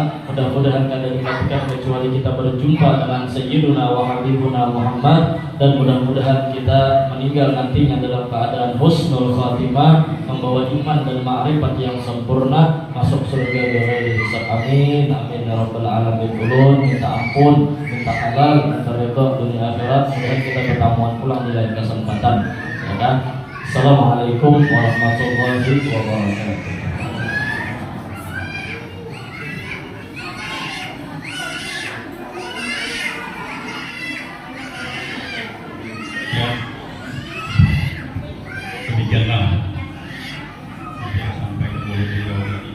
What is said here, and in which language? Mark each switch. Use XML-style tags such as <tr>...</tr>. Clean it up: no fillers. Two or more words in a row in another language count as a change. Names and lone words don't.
<id>Mudah-mudahan kada dikatakan kecuali kita berjumpa dengan</id> <ar>Sayyiduna wa Habibuna Muhammad.</ar> <id>Dan mudah-mudahan kita meninggal nantinya dalam keadaan</id> <ar>husnul khatimah,</ar> <id>membawa iman dan ma'rifat yang sempurna, masuk surga</id> <ar>bighairi hisab. Amin, amin ya rabbal alamin.</ar> <bjn>Ulun minta ampun, minta halal, minta ridha dunia akhirat.</bjn> <id>Mudah kita pertemuan pulang di lain kesempatan. Ya kan?</id> <ar>Assalamualaikum warahmatullahi wabarakatuh.</ar> <id>Ya, demikianlah yang sampai ke beliau ini.</id>